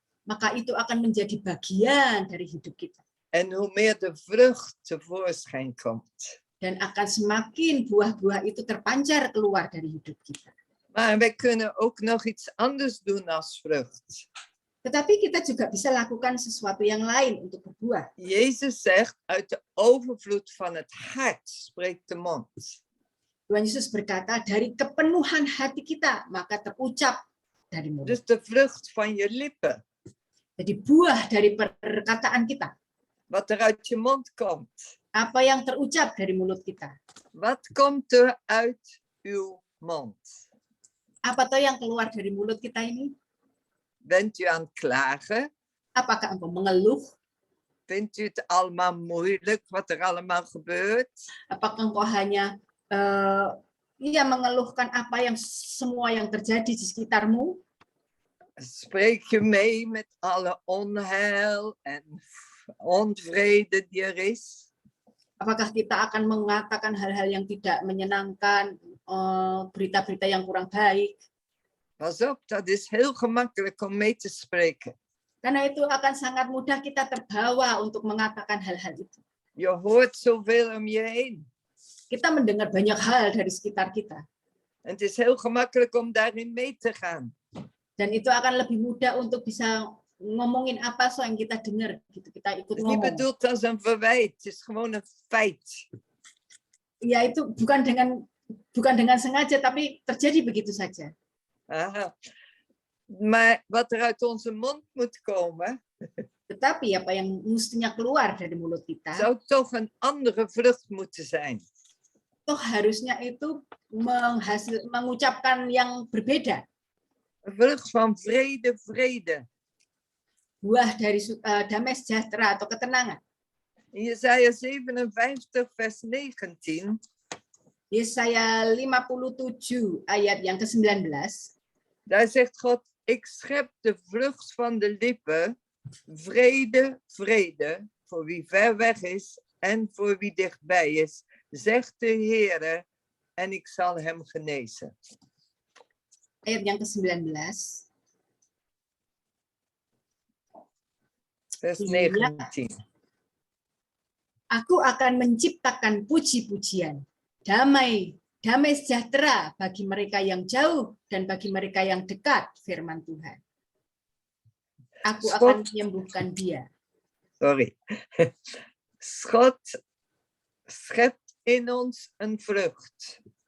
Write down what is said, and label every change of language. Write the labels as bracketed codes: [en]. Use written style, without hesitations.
[id] maka itu akan menjadi bagian dari hidup kita. [nl] En hoe meer de vrucht tevoorschijn komt. [id] Dan akan semakin buah-buah itu terpancar keluar dari hidup kita. [nl] Maar wij kunnen ook nog iets anders doen als vrucht. [id] Tetapi kita juga bisa lakukan sesuatu yang lain untuk berbuah. [nl] Jezus zegt, uit de overvloed van het hart spreekt de mond. [id] Tuhan Yesus berkata, dari kepenuhan hati kita, maka terucap dari mulut. [nl] Dus de vrucht van je lippen. [id] Jadi buah dari perkataan kita, [nl] wat er uit je mond komt. [id] apa yang terucap dari mulut kita. [nl] Wat komt er uit uw mond? [id] Apa toh yang keluar dari mulut kita ini? [nl] Bent u aan het klagen? [id] Apakah engkau mengeluh? [nl] Vindt u het allemaal moeilijk wat er allemaal gebeurt? [id] Apakah engkau hanya mengeluhkan apa yang semua yang terjadi di sekitarmu? [nl] Spreek je mee met alle onheil en onvrede die er is? [id] Apakah kita akan mengatakan hal-hal yang tidak menyenangkan, berita-berita yang kurang baik? [nl] Pas op, dat is heel gemakkelijk om mee te spreken. [id] Karena itu akan sangat mudah kita terbawa untuk mengatakan hal-hal itu. [nl] Je hoort zoveel om je heen. [id] Kita mendengar banyak hal dari sekitar kita. [nl] En het is heel gemakkelijk om daarin mee te gaan. [id] Dan itu akan lebih mudah untuk bisa ngomongin apa yang kita dengar. Gitu. Kita ikut [nl] Het is niet [id] ngomong. [nl] bedoeld als een verwijt, het is gewoon een feit. [id] Ya itu bukan dengan sengaja, tapi terjadi begitu saja. Aha. [nl] Maar wat er uit onze mond moet komen, [id] Tetapi apa yang mestinya keluar dari mulut kita, [nl] zou toch een andere vrucht moeten zijn. [id] toh harusnya itu mengucapkan yang berbeda. [nl] Een vrucht van vrede, vrede. [id] Buah dari damai sejahtera atau ketenangan. [nl] In Jesaja 57 vers 19, [id] Yesaya 57 ayat yang ke-19. [nl] daar zegt God, ik schep de vrucht van de lippen, vrede, vrede, voor wie ver weg is en voor wie dichtbij is, zegt de Heere, en ik zal hem genezen. [id] Ayat yang ke-19. [nl] Vers [id] Iya. 19. Aku akan menciptakan puji-pujian, damai sejahtera bagi mereka yang jauh dan bagi mereka yang dekat, firman Tuhan. Aku akan menyembuhkan dia. [en] Sorry. [nl] God schept in ons een vrucht.